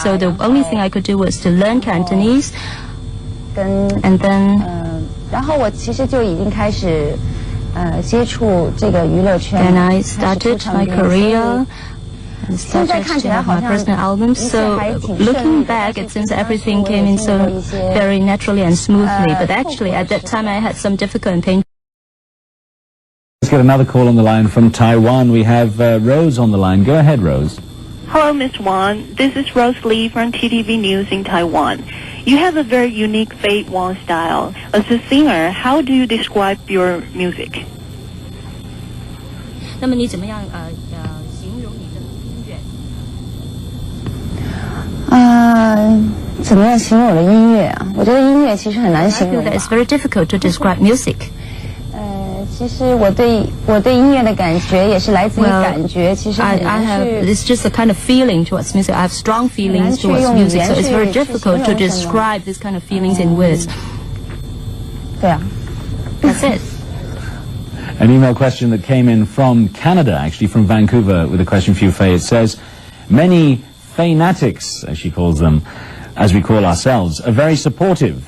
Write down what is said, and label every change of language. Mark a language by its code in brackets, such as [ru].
[en] So the only thing I could do was to learn Cantonese, and then. [zh] 然后我其实就已经开始。接触这个娱乐圈 [en] And I started my career and started to have my personal albums. So looking back, it seems everything came in so very naturally and smoothly. But actually, at that time, I had some difficult and painful. Let's get another call on the line from Taiwan. We have Rose on the line. Go ahead, Rose. Hello, Ms. Wong. This is Rose Lee from TTV News in Taiwan. You have a very unique Faye Wong style. As a singer, how do you describe your music? [zh] 那么你怎么样形容你的音乐？怎么样形容我的音乐啊？我觉得音乐其实很难形容。 [en] I feel that it's very difficult to describe music. [zh] 其实我对音乐的感觉也是来自于感觉，其实很难去。 [en] It's just a kind of feeling towards music. I have strong feelings towards music, so it's very difficult to describe this kind of feelings in words. [zh] 对啊。 [en] That's it. An email question that came in from Canada, actually from Vancouver, with a question for you, Faye. It says, many fanatics, as she calls them, as we call ourselves, are very supportive.